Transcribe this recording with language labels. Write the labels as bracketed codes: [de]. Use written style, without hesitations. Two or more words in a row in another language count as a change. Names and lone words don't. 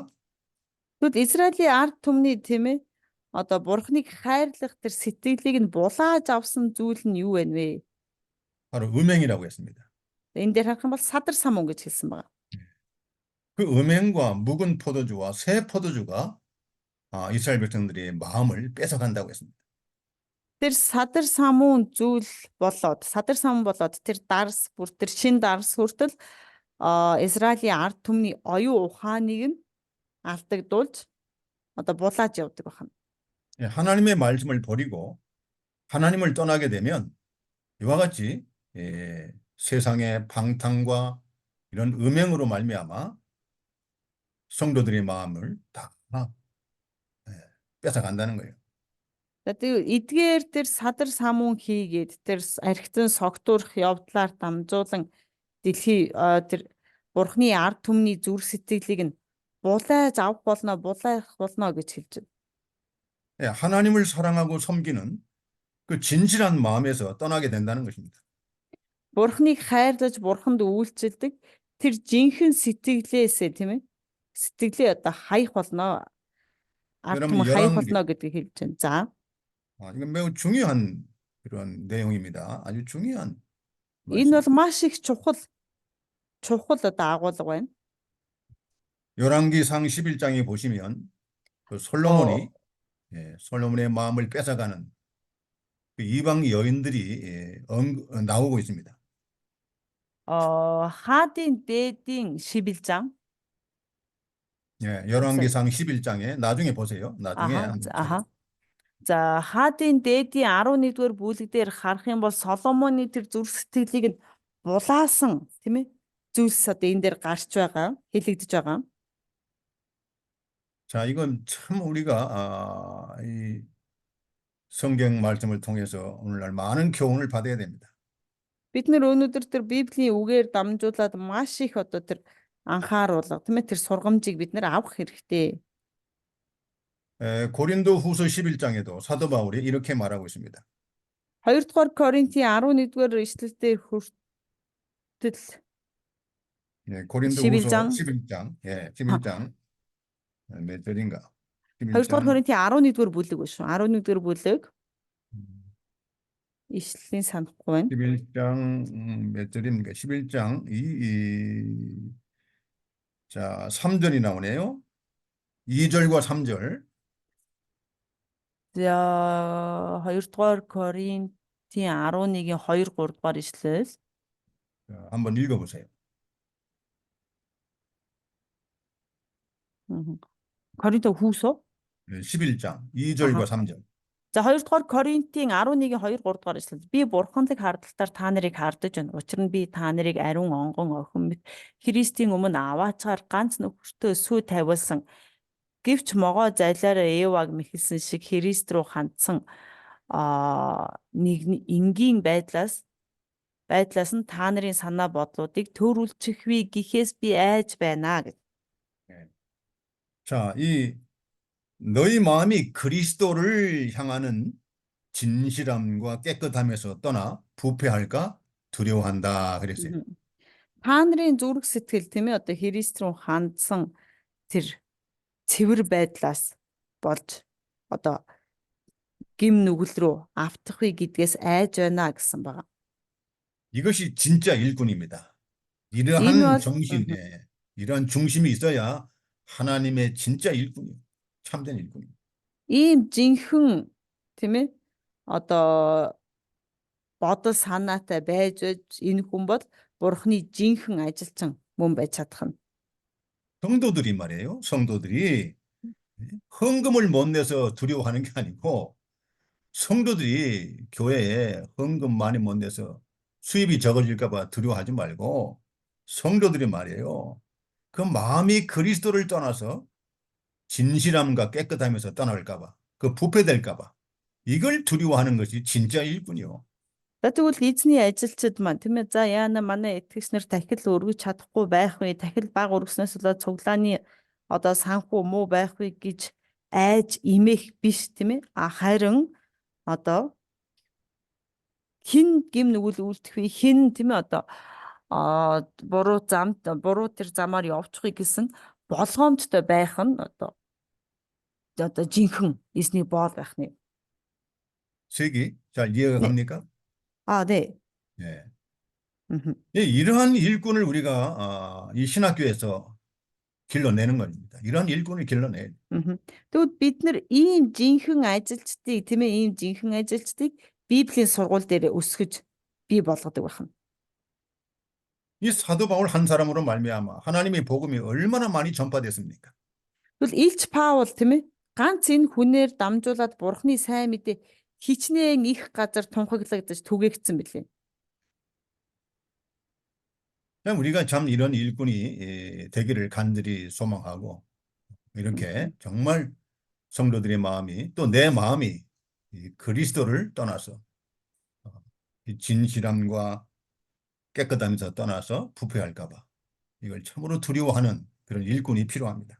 [mn] Тэгвэл Израилийн ард түмний тийм ээ одоо Бурхныг хайрлах тэр сэтгэлийг нь булааж авсан зүйл нь юу вэ нэ? [ko] 바로 음행이라고 했습니다. [mn] Энэ дээр харах юм бол садар самун гэж хэлсэн байна. [ko] 그 음행과 묵은 포도주와 새 포도주가 이스라엘 백성들의 마음을 뺏어간다고 했습니다. [mn] Тэр садар самун болоод тэр дарс бүр тэр шин дарс хүртэл Израилийн ард түмний оюун ухааныг нь алдагдуулж одоо булааж явдаг байна. [ko] 하나님의 말씀을 버리고 하나님을 떠나게 되면 이와 같이 세상의 방탕과 이런 음행으로 말미암아 성도들의 마음을 다 뺏어간다는 거예요. [mn] Тэгээд эдгээр тэр садар самун хийгээд тэр архитан согтуурах явдлаар дамжуулан дэлхий тэр Бурхны ард түмний зүрх сэтгэлийг нь булааж авах булаах болно гэж хэлж байна. [ko] 하나님을 사랑하고 섬기는 그 진실한 마음에서 떠나게 된다는 것입니다. [mn] Бурхныг хайрлаж Бурханд үйлчилдэг тэр жинхэнэ сэтгэлээсээ тийм ээ сэтгэлээ одоо хаях болно. Ард түмэн хаях болно гэдгийг хэлж байна. За. [ko] 이건 매우 중요한 그런 내용입니다. 아주 중요한 [mn] Энэ бол маш их чухал одоо агуулга байна. [ko] 열왕기상 11장에 보시면 그 솔로몬이 솔로몬의 마음을 뺏어가는 그 이방 여인들이 나오고 있습니다. [mn] 하адын дээдийн 11장. [ko] 여기서 열왕기상 11장에 나중에 보세요. 나중에 아하. 한번 아하. 찾아보세요. [mn] За хаадын дээдийн 11-р бүлэг дээр харах юм бол Соломоны тэр зүрх сэтгэлийг нь булаасан тийм ээ зүйлс одоо энэ дээр гарч байгаа, хэлэгдэж байгаа. [ko] 자, 이건 참 우리가 이 성경 말씀을 통해서 오늘날 많은 교훈을 받아야 됩니다. [mn] Бид нэр өнөөдөр тэр Библийн үгээр дамжуулаад маш их одоо тэр анхааруулга тийм ээ тэр сургамжийг бид нэр авах хэрэгтэй. [ko] 고린도 후서 11장에도 사도 바울이 이렇게 말하고 있습니다. [mn] 2-р Коринтын 11-р эшлэлдээ хүртэл [ko] 고린도 후서 11장 11장, 아, 11장 몇 절인가? [mn] 2-р [ko] 11장 [mn] Коринтын 11-р бүлэг ба шүү. 11-р бүлэг ишлэлийн санахгүй байна. [ko] 11장 몇 절입니까? 11장 자, 3절이 나오네요. 2절과 3절. [mn] За 2-р Коринтын 11-ийн 2 3-р ишлэл. [ko] 자, 한번 읽어보세요. [mn] Коринто хүүсөө. [ko] 11장 2절과 3절. [mn] За 2-р Коринтын 11-ийн 2 3-р ишлэл. Би бурханлаг хардталтаар та нарыг хардаж байна. Учир нь би та нарыг ариун онгон охин мэт Христийн өмнө аваачаар ганц нөхөртөө сүү тавиулсан. Гэвч могоо зайлаараа Еваг мэхэлсэн шиг Христ рүү хандсан нэг энгийн байдлаас нь та нарын санаа бодлуудыг төрүүлчихвээ гэхээс би айж байна гэж. [ko] 자, 이 너희 마음이 그리스도를 향하는 진실함과 깨끗함에서 떠나 부패할까 두려워한다 그랬어요. [mn] Та нарын зүрх сэтгэл тийм ээ одоо Христ рүү хандсан тэр цэвэр байдлаас болж одоо гим нүгэл рүү автахгүй гэдгээс айж байна гэсэн байгаа. [ko] 이것이 진짜 일꾼입니다. [mn] Энэ [ko] 이러한 [mn] бол [ko] 정신에 이러한 중심이 있어야 하나님의 진짜 일꾼이에요. 참된 일꾼이에요. [mn] ийм жинхэнэ тийм ээ одоо бодол санаатай байж энэ хүн бол Бурхны жинхэнэ ажилчин мөн байж чадах нь. [ko] 성도들이 말이에요. 성도들이 헌금을 못 내서 두려워하는 게 아니고 성도들이 교회에 헌금 많이 못 내서 수입이 적어질까 봐 두려워하지 말고 성도들이 말이에요. 그 마음이 그리스도를 떠나서 진실함과 깨끗함에서 떠날까 봐, 그 부패될까 봐 이걸 두려워하는 것이 진짜 일꾼이요. [mn] За тэгвэл эзний ажилчид маань тийм ээ за яана манай итгэгчнэр дахил өргөж чадахгүй байх вэ? Дахил баг өргөснөөс болоод цуглааны одоо санхүү муу байх вэ гэж айж имэх биш тийм ээ. Харин одоо хин гим нүгэл үлдэх вэ? Хин тийм ээ одоо буруу тэр замаар явчихыг гэсэн болгоомжтой байх нь одоо жинхэнэ эзний боол байх нь. [ko] 색이 잘 이해가 네. 갑니까? 네. 예. 음흠. 이러한 일꾼을 우리가 이 신학교에서 길러내는 겁니다. 이러한 일꾼을 길러내야 돼요. [mn] Тэгвэл бид нар ийм жинхэнэ ажилчдыг тийм ээ ийм жинхэнэ ажилчдыг Библийн сургууль дээр өсгөж бий болгодог байна. [ko] 이 사도 바울 한 사람으로 말미암아 하나님의 복음이 얼마나 많이 전파됐습니까? [mn] Тэгвэл Илч Паул тийм ээ ганц энэ хүнээр дамжуулаад Бурхны сайн мэдээ хичнээн их газар тунхаглагдаж түгээгдсэн билээ. [ko] 우리가 참 이런 일꾼이 되기를 간절히 소망하고 이렇게 정말 성도들의 마음이 또 내 마음이 이 그리스도를 떠나서 이 진실함과 깨끗함에서 떠나서 부패할까 봐 이걸 참으로 두려워하는 그런 일꾼이 필요합니다.